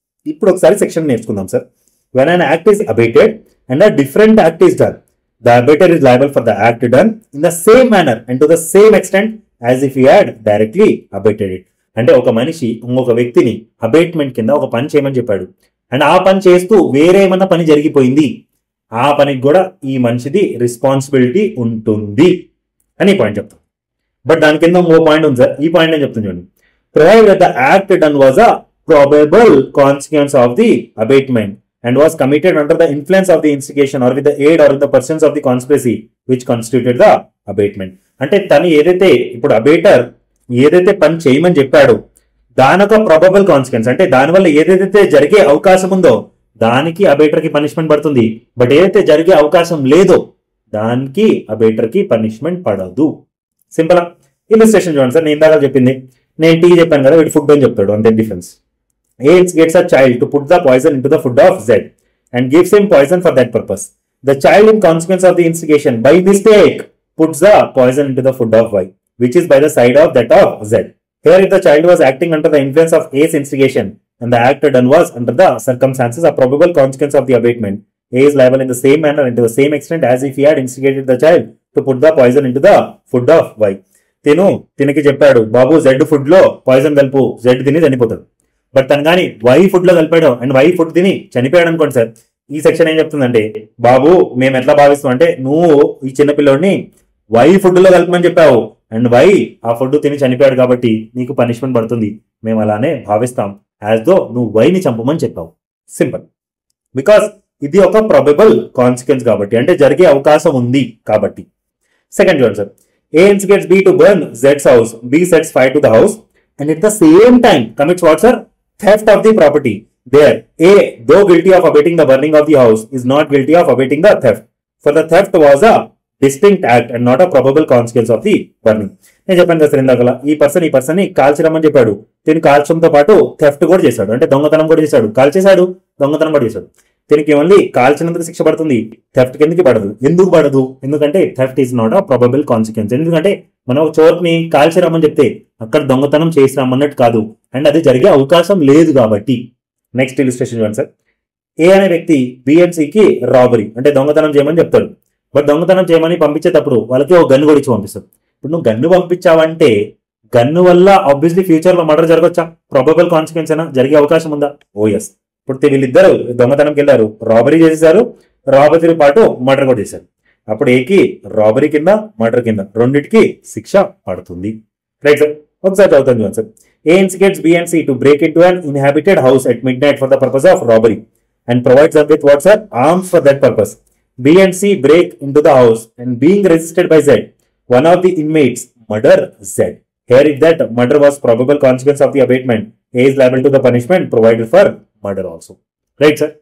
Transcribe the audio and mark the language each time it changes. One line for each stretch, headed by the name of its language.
Telugu: ఇప్పుడు ఒకసారి సెక్షన్ నేర్చుకుందాం sir.
English: When an act is abetted and a different act is done, the abettor is liable for the act done in the same manner and to the same extent as if he had directly abetted it.
Telugu: అంటే ఒక మనిషి ఇంకొక వ్యక్తిని abatement కింద ఒక పని చేయమని చెప్పాడు, అండ్ ఆ పని చేస్తూ వేరే ఏమన్నా పని జరిగిపోయింది, ఆ పనికి కూడా ఈ మనిషిది రెస్పాన్సిబిలిటీ ఉంటుంది అని పాయింట్ చెప్తాం. బట్ దాని కింద ఇంకో పాయింట్ ఉంది సార్, ఈ పాయింట్ నేను చెప్తాను చూడండి.
English: Provided that the act done was a probable consequence of the abatement and was committed under the influence of the instigation or with the aid or in the persons of the conspiracy which constituted the abatement.
Telugu: అంటే తను ఏదైతే ఇప్పుడు అబేటర్ ఏదైతే పని చేయమని చెప్పాడో దానొక probable consequence, అంటే దానివల్ల ఏదైతే జరిగే అవకాశం ఉందో దానికి అబేటర్ కి పనిష్మెంట్ పడుతుంది. బట్ ఏదైతే జరిగే అవకాశం లేదో దానికి అబేటర్ కి పనిష్మెంట్ పడదు. సింపుల్. ఇలిస్ట్రేషన్ చూడండి సార్. నేను ఇందాక చెప్పింది, నేను టీ చెప్పాను కదా, వీడు ఫుడ్ అని చెప్తాడు, అంతే difference.
English: A gets a child to put the poison into the food of Z and gives him poison for that purpose. The child, in consequence of the instigation, by mistake puts the poison into the food of Y, which is by the side of that of Z. Here, if the child was acting under the influence of A's instigation and the act done was under the circumstances a probable consequence of the abatement, A is liable in the same manner and to the same extent as if he had instigated the child to put the poison into the food of Y.
Telugu: తినకి చెప్పాడు, బాబు Z food లో poison కలుపు, Z తిని చనిపోతాడు. But తను కానీ why food లో కలిపాడు and why food తిని చనిపోయాడు అనుకోండి సార్. ఈ సెక్షన్ ఏం చెప్తుందంటే, బాబు మేము ఎట్లా భావిస్తాం అంటే నువ్వు ఈ చిన్న పిల్లోడిని వై ఫుడ్ లో కలపమని చెప్పావు అండ్ వై ఆ ఫుడ్ తిని చనిపోయాడు కాబట్టి నీకు పనిష్మెంట్ పడుతుంది, మేము అలానే భావిస్తాం యాజ్ దో నువ్వు వైని చంపమని చెప్పావు. సింపుల్. బికాస్ ఇది ఒక ప్రాబబుల్ కాన్సిక్వెన్స్ కాబట్టి, అంటే జరిగే అవకాశం ఉంది కాబట్టి. సెకండ్ చూడండి sir.
English: A instigates B to burn Z's house, B sets fire to the house and at the same time commits what sir? Theft of the property. There, A, though guilty of abating the burning of the house, is not guilty of abating the theft. For the theft was a distinct act and not a probable consequence of the burning.
Telugu: నేను చెప్పాను కదా sir ఇందాకలా, ఈ person ని కాల్చరమని చెప్పాడు, దీన్ని కాల్చడంతో పాటు theft కూడా చేశాడు, అంటే దొంగతనం కూడా చేశాడు, కాల్చేశాడు, దొంగతనం కూడా చేశాడు. దీనికి ఓన్లీ కాల్చినందుకు శిక్ష పడుతుంది, థెఫ్ట్ కిందకి పడదు. ఎందుకు పడదు? ఎందుకంటే
English: Theft is not a probable consequence.
Telugu: ఎందుకంటే మనం ఒక చోరుని కాల్చి రమ్మని చెప్తే అక్కడ దొంగతనం చేసి రమ్మన్నట్టు కాదు, అండ్ అది జరిగే అవకాశం లేదు కాబట్టి. నెక్స్ట్ ఇలిస్ట్రేషన్ చూడండి సార్. ఏ అనే వ్యక్తి బి అండ్ సికి రాబరీ అంటే దొంగతనం చేయమని చెప్తాడు. బట్ దొంగతనం చేయమని పంపించేటప్పుడు వాళ్ళకి ఒక గన్ను కూడా ఇచ్చి పంపిస్తాడు. ఇప్పుడు నువ్వు గన్ను పంపించావంటే గన్ను వల్ల ఆబ్వియస్లీ ఫ్యూచర్ లో మర్డర్ జరగొచ్చా? ప్రాబబుల్ కాన్సిక్వెన్స్ అయినా జరిగే అవకాశం ఉందా? ఓ ఎస్. ఇప్పుడు వీళ్ళిద్దరు దొంగతనంకి వెళ్ళారు, రాబరీ చేసేసారు, రాబరీతో పాటు మర్డర్ కూడా చేశారు. అప్పుడు ఏకి రాబరీ కింద మర్డర్ కింద రెండింటికి శిక్ష పడుతుంది.
English: right sir,
Telugu: ఒకసారి చదువుతాను చూడండి sir.
English: A instigates B and C to break in to an inhabited house at midnight for the purpose of robbery and provides them with what sir? Arms for that purpose. B and C break into the house and being resisted by Z, one of the inmates murder Z. Here if that murder was probable consequence of the abatement, A is liable to the punishment provided for murder also. Right sir?